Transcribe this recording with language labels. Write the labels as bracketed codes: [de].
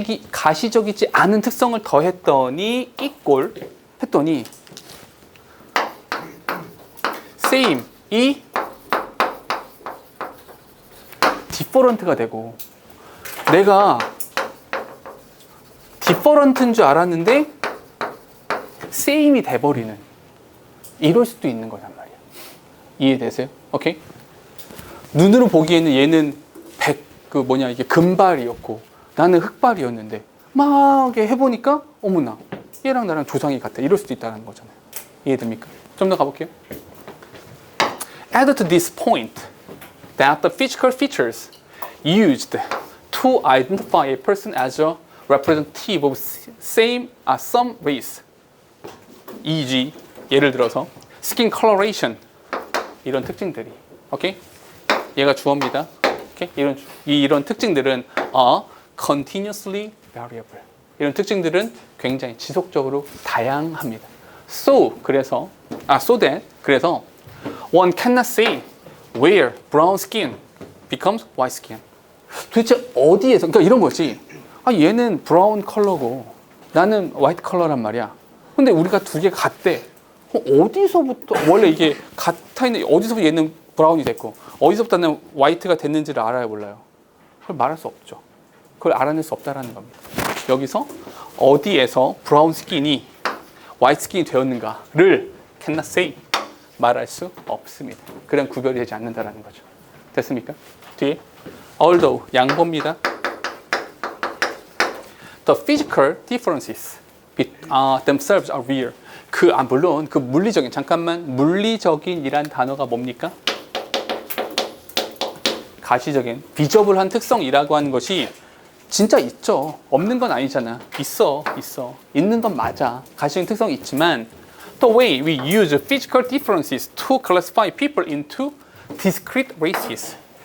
[ko] 가시적이지 않은 특성을 더했더니 했더니 same이 different가 되고, 내가 different인 줄 알았는데 same이 돼버리는, 이럴 수도 있는 거란 말이야. 이해되세요? 오케이? 눈으로 보기에는 얘는 이게 금발이었고 나는 흑발이었는데 막 해보니까 어머나 얘랑 나랑 조상이 같아. 이럴 수도 있다는 거잖아요. 이해됩니까? 좀 더 가볼게요. [en] Add to this point that the physical features used to identify a person as a representative of some race, e.g. [ko] 예를 들어서 skin coloration, 이런 특징들이, 오케이? 얘가 주어입니다. 오케이? 이런 특징들은 [en] are continuously variable. [ko] 이런 특징들은 굉장히 지속적으로 다양합니다. [en] So that one cannot say where brown skin becomes white skin. [ko] 도대체 어디에서, 그러니까 이런 거지. 얘는 브라운 컬러고 나는 화이트 컬러란 말이야. 근데 우리가 두 개 같대. 어디서부터 원래 이게 같아 있는, 어디서부터 얘는 브라운이 됐고 어디서부터 나는 화이트가 됐는지를 알아야 몰라요. 그걸 말할 수 없죠. 그걸 알아낼 수 없다라는 겁니다. 여기서 어디에서 브라운 스킨이 화이트 스킨이 되었는가를 [en] cannot say, [ko] 말할 수 없습니다. 그냥 구별이 되지 않는다라는 거죠. 됐습니까? 뒤에 although 양보입니다. [en] The physical differences themselves are real. [ko] 물론 그 물리적인, 잠깐만, 물리적인이란 단어가 뭡니까? 가시적인, 비저블한 특성이라고 하는 것이 진짜 있죠. 없는 건 아니잖아. 있어. 있는 건 맞아. 가시적인 특성이 있지만 [en] the way we use physical differences to classify people into discrete races.